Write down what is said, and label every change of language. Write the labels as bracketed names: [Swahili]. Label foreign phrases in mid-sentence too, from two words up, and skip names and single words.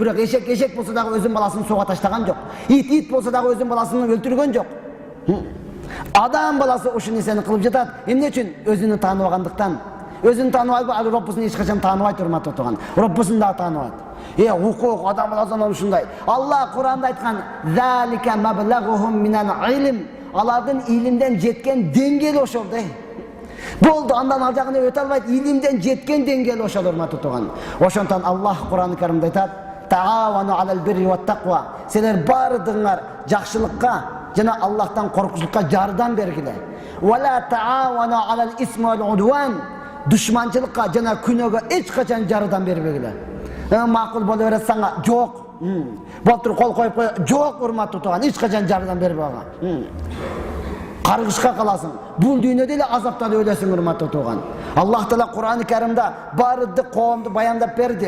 [Kyrgyz] Бирок эшек эшек болсо дагы өзүнүн баласын суга таштаган жок. Ит болсо дагы өзүнүн баласын өлтүргөн жок. Адам баласы ушул нерсени кылып жатат. Эмне үчүн? Өзүнү тааныбагандыктан. Өзүн тааныбайбы, ал Роббусун эч качан тааныбайт, урматтуу тууган. Роббусун да тааныбайт. Укук адам баласынан ушундай. Алла Куранда айткан: [Arabic] "ذلك مبلغهم من العلم", [Kyrgyz] алардын илимден жеткен деңгээли ошол да. Болду, андан ал жагына өтө албайт, илимден жеткен деңгээли ошол, урматтуу тууган. Ошондон Аллах Куран-ы Каримде айтат: [Arabic] "تعاونوا على البر والتقوى", [Kyrgyz] силер бардыгыңар жакшылыкка жана Аллахтан коркучулукка жардам бергиле. [Arabic] "ولا تعاونوا على الإثم والعدوان", [Kyrgyz] душманчылыкка жана күнөөгө эч качан жардам бербегиле. Макул боло берсаң жок. Болтур кол коюп кой, жок, урматтуу тууган, эч качан жардам бербе ага. Каргышка каласың. Бул дүйнөдө эле азапталып өлөсүң, урматтуу тууган. Аллах Таала Куран-ы Каримде бардык коомду баяндап берди.